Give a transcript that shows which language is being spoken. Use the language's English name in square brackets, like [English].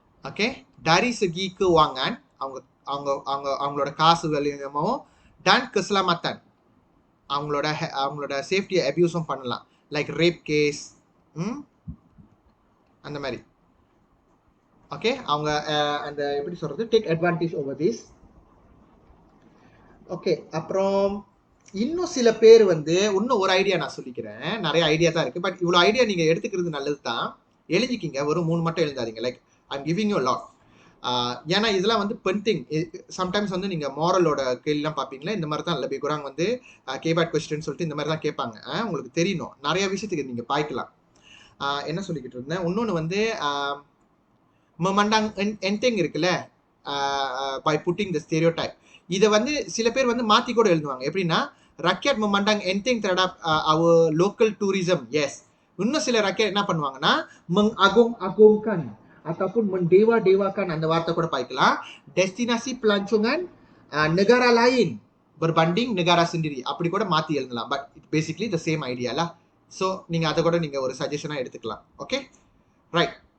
[Tamil] oke, [Malay] dari segi keuangan, [Tamil] அவங்களோட காசு வலிமையோ, [Malay] dan keselamatan, [Tamil] அவங்களோட சேஃப்டியை அபியூஸும் பண்ணலாம். [English] Like rape case அந்த மாதிரி. [Tamil] ஓகே, அவங்க அந்த எப்படி சொல்றது, [English] Take advantage over this. [Tamil] Okay, அப்புறம் இன்னும் சில பேர் வந்து இன்னும் ஒரு ஐடியா நான் சொல்லிக்கிறேன். நிறைய ஐடியா தான் இருக்கு, பட் இவ்வளோ ஐடியா நீங்க எடுத்துக்கிறது நல்லது தான். எழுதிக்கிங்க, வெறும் 3 மட்டும் எழுதாதீங்க. [English] Like I'm giving you lot. [Tamil] ஏன்னா இதெல்லாம் வந்து பென்டிங். சம்டைம்ஸ் வந்து நீங்கள் மாரலோட கேள்விலாம் பார்ப்பீங்களா, இந்த மாதிரி தான் லபி குராங் வந்து கேபாட் கொஸ்டின் சொல்லிட்டு இந்த மாதிரி தான் கேட்பாங்க. உங்களுக்கு தெரியணும், நிறைய விஷயத்துக்கு நீங்கள் பாய்க்கலாம். என்ன சொல்லிக்கிட்டு இருந்தேன், இன்னொன்று வந்து [Malay] memandang enteng [Tamil] இருக்குல்ல, [English] by putting the stereotype. [Tamil] இதை வந்து சில பேர் வந்து மாற்றி கூட எழுதுவாங்க. எப்படின்னா, [Malay] rakyat memandang enteng terhadap [English] our local tourism. [Tamil] Yes, இன்னும் சில rakyat என்ன பண்ணுவாங்கன்னா, [Malay] mengagung-agungkan ataupun mendewa-dewakan, [Tamil] அந்த வார்த்தை கூட பாய்க்கலாம். [Malay] destinasi pelancongan negara lain berbanding negara sendiri, [Tamil] அப்படி கூட மாற்றி எழுதலாம். [English] but basically the same idea [Tamil] lah. So நீங்கள் அதை கூட நீங்கள் ஒரு சஜஷனாக எடுத்துக்கலாம். [English] Okay, right.